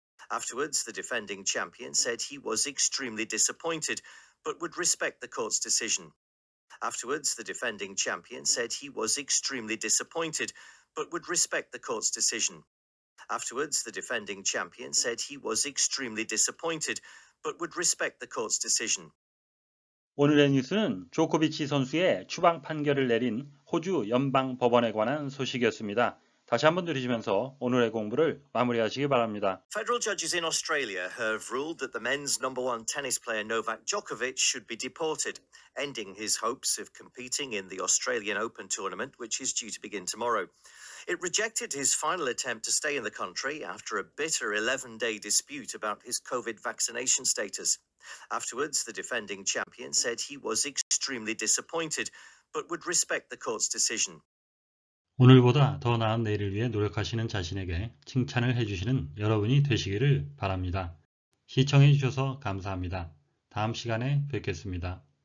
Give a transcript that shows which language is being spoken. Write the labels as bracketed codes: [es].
[en] Afterwards, the defending champion said he was extremely disappointed, but would respect the court's decision. Afterwards, the defending champion said he was extremely disappointed, but would respect the court's decision. Afterwards, the defending champion said he was extremely disappointed, but would respect the court's decision. [ko] 오늘의 뉴스는 조코비치 선수의 추방 판결을 내린 호주 연방 법원에 관한 소식이었습니다. 다시 한번 들으시면서 오늘의 공부를 마무리하시기 바랍니다. [en] Federal judges in Australia have ruled that the men's number one tennis player Novak Djokovic should be deported, ending his hopes of competing in the Australian Open tournament, which is due to begin tomorrow. It rejected his final attempt to stay in the country after a bitter 11-day dispute about his COVID vaccination status. Afterwards, the defending champion said he was extremely disappointed, but would respect the court's decision. [ko] 오늘보다 더 나은 내일을 위해 노력하시는 자신에게 칭찬을 해주시는 여러분이 되시기를 바랍니다. 시청해 주셔서 감사합니다. 다음 시간에 뵙겠습니다.